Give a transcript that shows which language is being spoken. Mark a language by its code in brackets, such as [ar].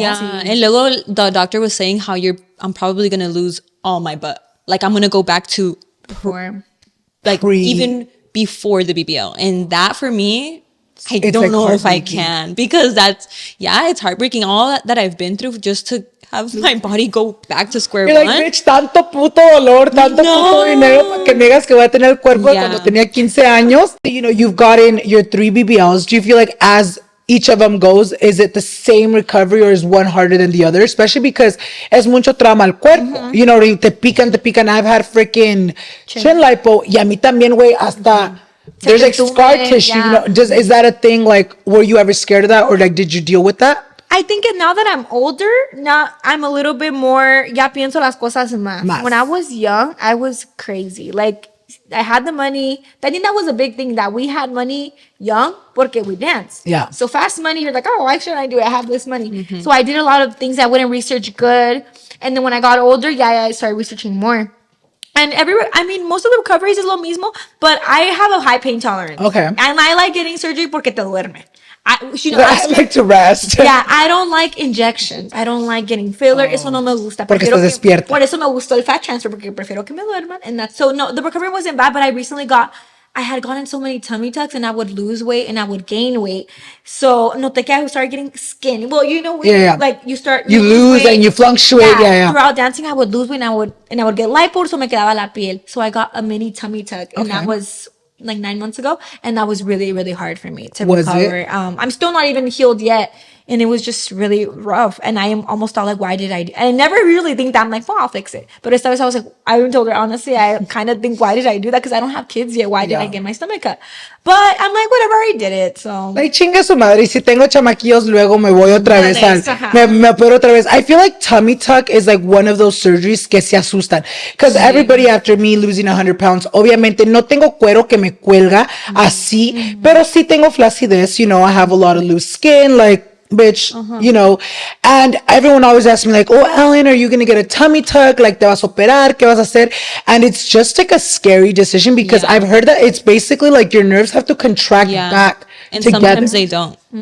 [en] Yeah, and luego the doctor was saying how I'm probably gonna lose all my butt. Like I'm gonna go back to Before. like even before the BBL, and that for me, I It's don't like know if I heartbreaking. can because it's heartbreaking. All that I've been through just to have my body go back to square You're one. like, bitch, [es] tanto puto dolor, tanto puto dinero para que me digas que voy a tener el cuerpo de cuando tenía 15 años. [en] You know, you've gotten your 3 BBLs. Do you feel like as each of them goes, is it the same recovery or is one harder than the other? Especially because [es] es mucho trauma al cuerpo. You know, te pican. [en] I've had freaking chin lipo. [es] Y a mí también, güey, hasta... [en] There's like scar tissue. You know, is that a thing? Like, were you ever scared of that, or like, did you deal with that? I think now that I'm older, now I'm a little bit more, [es] ya pienso las cosas más. [en] When I was young, I was crazy. Like, I had the money. I think that was a big thing, that we had money young porque we danced. Yeah. So fast money, you're like, oh, why shouldn't I do it? I have this money. So I did a lot of things I wouldn't research good. And then when I got older, I started researching more. And most of the recoveries is [es] lo mismo, [en] but I have a high pain tolerance. Okay. And I like getting surgery porque te duerme. I like to rest. Yeah, I don't like injections. I don't like getting filler. [es] Eso no me gusta. Porque estás despierta. Por eso me gustó el fat transfer, porque prefiero que me duerman. [en] And that's so, no, the recovery wasn't bad, but I had gotten so many tummy tucks and I would lose weight and I would gain weight. So, [es] noté que [en] I started getting skinny. Well, you know, like you lose weight, and you fluctuate. Yeah. Throughout dancing, I would lose weight and I would get lipo, so [es] me quedaba la piel. [en] So I got a mini tummy tuck, and that was like 9 months ago, and that was really, really hard for me to recover. I'm still not even healed yet, and it was just really rough. And I am almost all like, why did I do? And I never really think that. I'm like, well, I'll fix it. But [es] esta vez [en] I was like, I even told her, honestly, I kind of think, why did I do that? Because I don't have kids yet. Why did I get my stomach cut? But I'm like, whatever, I did it. So [es] like, chinga su madre. Y si tengo chamaquillos, luego me voy otra vez me opero otra vez. [en] I feel like tummy tuck is like one of those surgeries [es] que se asustan. [en] Because everybody after me losing 100 pounds, [es] obviamente no tengo cuero que me cuelga así, pero sí tengo flacidez. [en] You know, I have a lot of loose skin, like, bitch, you know, and everyone always asks me like, oh, Ellen, are you going to get a tummy tuck? Like, [es] te vas a operar? ¿Qué vas a hacer? [en] And it's just like a scary decision because I've heard that it's basically like your nerves have to contract back and together. sometimes they don't.